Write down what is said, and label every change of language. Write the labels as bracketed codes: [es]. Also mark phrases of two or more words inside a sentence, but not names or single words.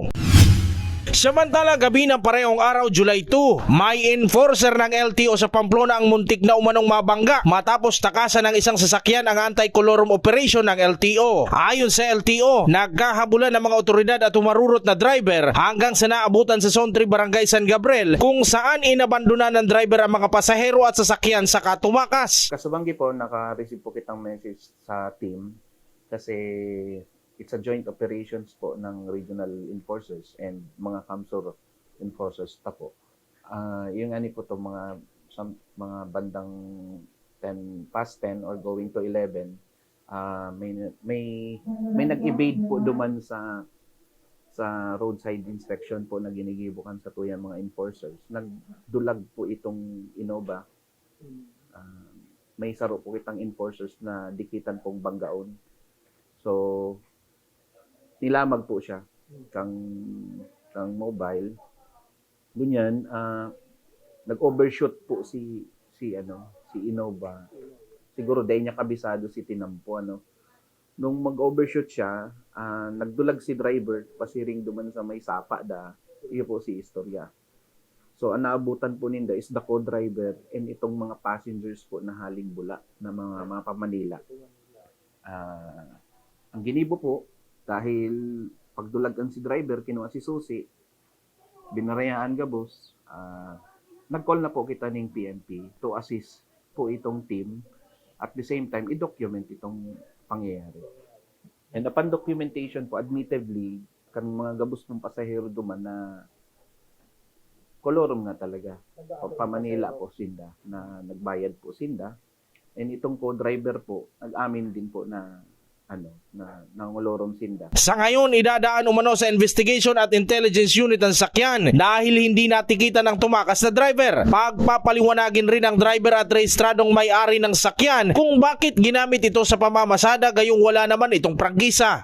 [tl] Samantala, gabi ng parehong araw, July 2, may enforcer ng LTO sa Pamplona ang muntik na umanong mabangga matapos takasan ng isang sasakyan ang anti-colorum operation ng LTO. Ayon sa LTO, nagkahabulan ng mga otoridad at umarurot na driver hanggang sa naabutan sa Zone 3 Barangay San Gabriel kung saan inabandona ng driver ang mga pasahero at sasakyan saka tumakas. [bik] Kasabanggi po, naka-receive po kitang message sa team kasi [en] it's a joint operations [bik] po ng [en] regional enforcers and [bik] mga CAMSUR enforcers ta po. Yung ani po to mga bandang 10 [en] past 10 or going to 11, [bik] may nag-evade po duman sa roadside inspection po na ginigibukan sa tuyang mga enforcers. Nagdulag po itong Innova. May saro po kitang enforcers na dikitan pong banggaon. So nilamag po siya kang mobile. Ganyan, nag-overshoot po si Innova. Siguro dahil niya kabisado si tinampo Nung mag-overshoot siya, nagdulag si driver pasiring duman sa may sapa iyo po si istorya. So ang naabutan po ninda is [en] the co-driver and [bik] itong mga passengers po na haling bula na mga pa-Manila. Ang ginibo po dahil pagdulagan si driver, kinuha si Susi, binarayaan gabos, nag-call na po kita ng PNP to assist po itong team [en] at the same time, [bik] i-document itong pangyayari. And [en] upon documentation [bik] po, admittedly, kan mga gabos ng pasahero duman na kolorum nga talaga. Pa-Manila po sinda, na nagbayad po sinda. And itong co-driver po, nag-amin din po na nangulorom sinda. [tl] Sa ngayon, idadaan umano sa investigation at intelligence unit ang sakyan dahil hindi natikitan ng tumakas na driver. Pagpapaliwanagin rin ng driver at rehistradong may-ari ng sakyan kung bakit ginamit ito sa pamamasada gayong wala naman itong prangkisa.